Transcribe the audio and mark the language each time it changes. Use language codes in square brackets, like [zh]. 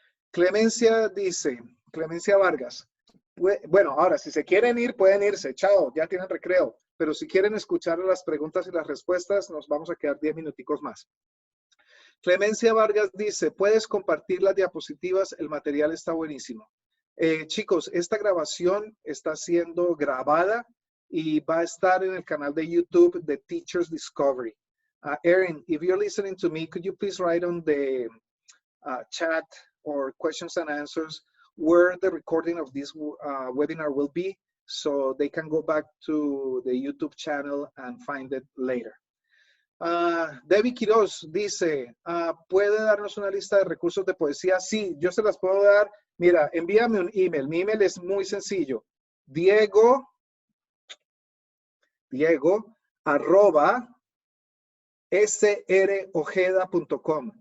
[es] Clemencia dice, Clemencia Vargas, bueno, ahora si se quieren ir, pueden irse, chao, ya tienen recreo, pero si quieren escuchar las preguntas y las respuestas, nos vamos a quedar 10 minuticos más. Clemencia Vargas dice, ¿puedes compartir las diapositivas? El material está buenísimo. Chicos, esta grabación está siendo grabada y va a estar en el canal de YouTube de Teachers Discovery. [en] Erin, if you're listening to me, could you please write on the chat or questions and answers where the recording of this webinar will be, so they can go back to the YouTube channel and find it later. [es] Debbie Quiroz dice, ¿puede darnos una lista de recursos de poesía? Sí, yo se las puedo dar. Mira, envíame un email. Mi email es muy sencillo. Diego arroba srojeda.com.